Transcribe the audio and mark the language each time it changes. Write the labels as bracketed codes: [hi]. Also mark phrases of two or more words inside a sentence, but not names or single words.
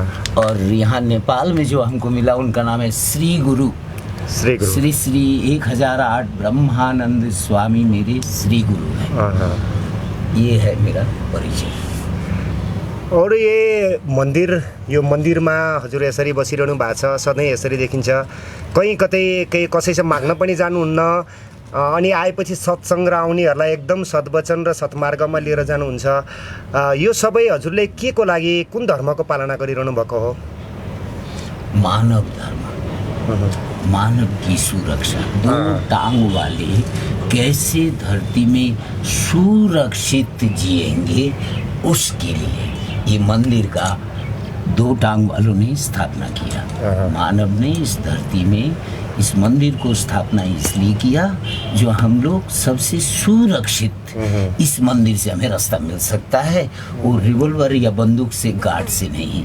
[hi] और यहाँ नेपाल में जो हमको मिला उनका नाम है श्री गुरु। श्री श्री 1008 ब्रह्मानंद स्वामी मेरे श्री गुरु है। ये है मेरा परिचय। और ये मन्दिर में [ne] हजुर यसरी बसिरहनु भएको छ, सधैँ यसरी देखिन्छ। कहीँ कतै केही कसैसँग माग्न पनि जानुहुन्न, अनि आएपछि सत्सङ्ग र आउनेहरूलाई एकदम सद्वचन र सत्मार्गमा लिएर जानुहुन्छ। यो सबै हजुरले के को लागि, कुन धर्मको पालना गरिरहनु भएको हो? [hi] मानव धर्म, मानव की सुरक्षा। 2 टांग वाले कैसे धरती में सुरक्षित जिएंगे, उसके लिए ये मंदिर का 2 टांग वालों ने स्थापना किया। मानव ने इस धरती में इस मंदिर को स्थापना इसलिए किया जो हम लोग सबसे सुरक्षित इस मंदिर से हमें रास्ता मिल सकता है, वो रिवॉल्वर या बंदूक से, गार्ड से नहीं।